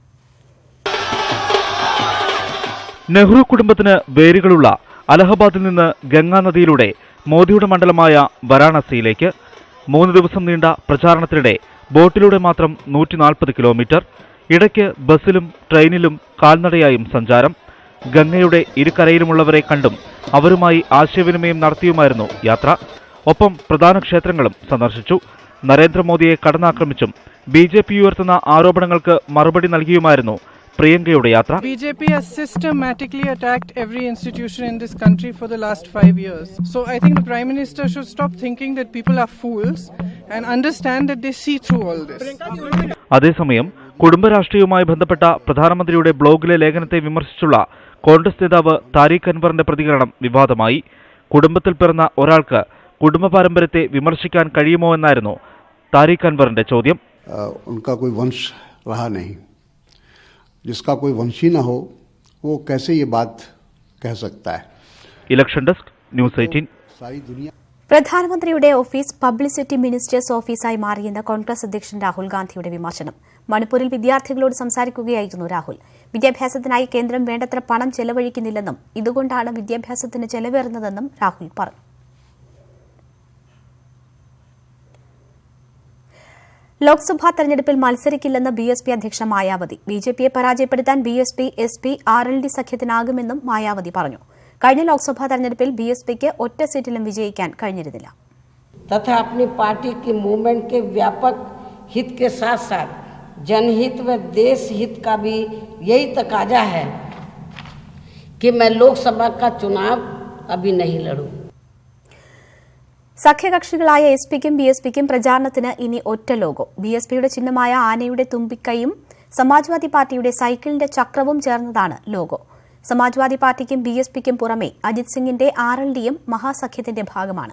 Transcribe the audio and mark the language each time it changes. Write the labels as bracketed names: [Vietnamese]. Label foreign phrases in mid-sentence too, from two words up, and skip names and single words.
[Malayalam] നെഹ്റു കുടുംബത്തിന് വേരുകളുള്ള അലഹബാദിൽ നിന്ന് ഗംഗാനദിയിലൂടെ മോദിയുടെ മണ്ഡലമായ വാരാണസിയിലേക്ക് 3 ദിവസം നീണ്ട പ്രചാരണത്തിനിടെ ബോട്ടിലൂടെ മാത്രം 140 കിലോമീറ്റർ, ഇടയ്ക്ക് ബസ്സിലും ട്രെയിനിലും കാൽനടയായും സഞ്ചാരം. ഗംഗയുടെ ഇരുകരയിലുമുള്ളവരെ കണ്ടും അവരുമായി ആശയവിനിമയം നടത്തിയുമായിരുന്നു യാത്ര. ഒപ്പം പ്രധാന ക്ഷേത്രങ്ങളും സന്ദർശിച്ചു. നരേന്ദ്രമോദിയെ കടന്നാക്രമിച്ചും BJP ഉയർത്തുന്ന ആരോപണങ്ങൾക്ക് മറുപടി നൽകിയുമായിരുന്നു പ്രിയങ്കയുടെ യാത്ര. [English] BJP has systematically attacked every institution in this country for the last 5 years. So I think the Prime Minister should stop thinking that people are fools and understand that they see through all this. [Malayalam] അതേസമയം കുടുംബരാഷ്ട്രീയവുമായി ബന്ധപ്പെട്ട പ്രധാനമന്ത്രിയുടെ ബ്ലോഗിലെ ലേഖനത്തെ വിമർശിച്ചുള്ള കോൺഗ്രസ് നേതാവ് താരിഖ് അൻവറിന്റെ പ്രതികരണം വിവാദമായി. കുടുംബത്തിൽ പിറന്ന ഒരാൾക്ക് കുടുംബ പാരമ്പര്യത്തെ വിമർശിക്കാൻ കഴിയുമോ എന്നായിരുന്നു താരിഖ് അൻവറിന്റെ ചോദ്യം. [Hindi] उनका कोई वंश रहा नहीं, जिसका कोई वंशी ना हो वो कैसे ये बात कह सकता है. [Malayalam] ഇലക്ഷൻ ഡെസ്ക് ന്യൂസ് 18. [Hindi] सारी दुनिया [Malayalam] പ്രധാനമന്ത്രിയുടെ ഓഫീസ് [English] publicity ministers [Malayalam] ഓഫീസായി മാറിയെന്ന് കോൺഗ്രസ് അധ്യക്ഷൻ രാഹുൽ ഗാന്ധിയുടെ വിമർശനം. മണിപ്പൂരിൽ വിദ്യാർത്ഥികളോട് സംസാരിക്കുകയായിരുന്നു രാഹുൽ. വിദ്യാഭ്യാസത്തിനായി കേന്ദ്രം വേണ്ടത്ര പണം ചെലവഴിക്കുന്നില്ലെന്നും ഇതുകൊണ്ടാണ് വിദ്യാഭ്യാസത്തിന് ചെലവേറുന്നതെന്നും രാഹുൽ പറഞ്ഞു. ലോക്സഭാ തെരഞ്ഞെടുപ്പിൽ മത്സരിക്കില്ലെന്ന് BSP അധ്യക്ഷ മായാവതി. BJPയെ പരാജയപ്പെടുത്താൻ BSP SP RLD സഖ്യത്തിനാകുമെന്നും മായാവതി പറഞ്ഞു. കഴിഞ്ഞ ലോക്സഭാ തെരഞ്ഞെടുപ്പിൽ BSPക്ക് ഒറ്റ സീറ്റിലും വിജയിക്കാൻ കഴിഞ്ഞിരുന്നില്ല. [Hindi] तथा अपनी पार्टी की मूवमेंट के व्यापक हित के साथ साथ जनहित व देश हित का भी यही तकाजा है कि मैं लोकसभा का चुनाव अभी नहीं लड़ूं. [Malayalam] സഖ്യകക്ഷികളായ SPക്കും BSPക്കും പ്രചാരണത്തിന് ഇനി ഒറ്റ ലോഗോ. BSPയുടെ ചിഹ്നമായ ആനയുടെ തുമ്പിക്കൈയും സമാജ്വാദി പാർട്ടിയുടെ സൈക്കിളിന്റെ ചക്രവും ചേർന്നതാണ് ലോഗോ. സമാജ്വാദി പാർട്ടിക്കും BSPക്കും പുറമെ അജിത് സിംഗിന്റെ RLDയും മഹാസഖ്യത്തിന്റെ ഭാഗമാണ്.